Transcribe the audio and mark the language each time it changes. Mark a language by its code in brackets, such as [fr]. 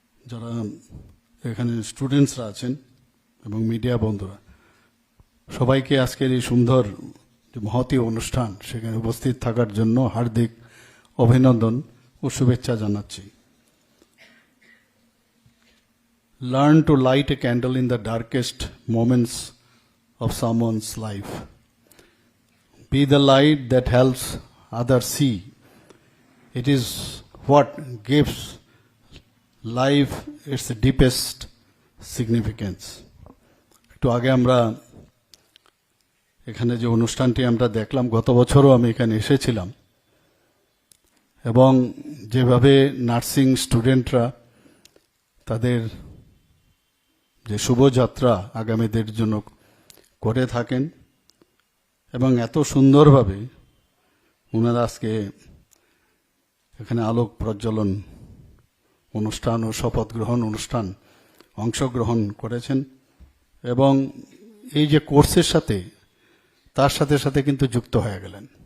[bn] যারা এখানে স্টুডেন্টসরা আছেন, এবং মিডিয়া বন্ধুরা, সবাইকে আজকের এই সুন্দর যে মহতী অনুষ্ঠান সেখানে উপস্থিত থাকার জন্য হার্দিক অভিনন্দন ও শুভেচ্ছা জানাচ্ছি। [en] Learn to light a candle in the darkest moments of someone's life. Be the light that helps others see. It is what gives life its deepest significance. [bn] একটু আগে আমরা এখানে যে অনুষ্ঠানটি আমরা দেখলাম, গত বছরও আমি এখানে এসেছিলাম, এবং যেভাবে নার্সিং স্টুডেন্টরা তাদের যে শুভযাত্রা আগামীদের জন্য করে থাকেন, এবং এত সুন্দরভাবে ওনারা আজকে এখানে আলোক প্রজ্বলন অনুষ্ঠান ও শপথ গ্রহণ অনুষ্ঠান অংশগ্রহণ করেছেন, এবং এই যে কোর্সের সাথে তার সাথে সাথে কিন্তু যুক্ত হয়ে গেলেন।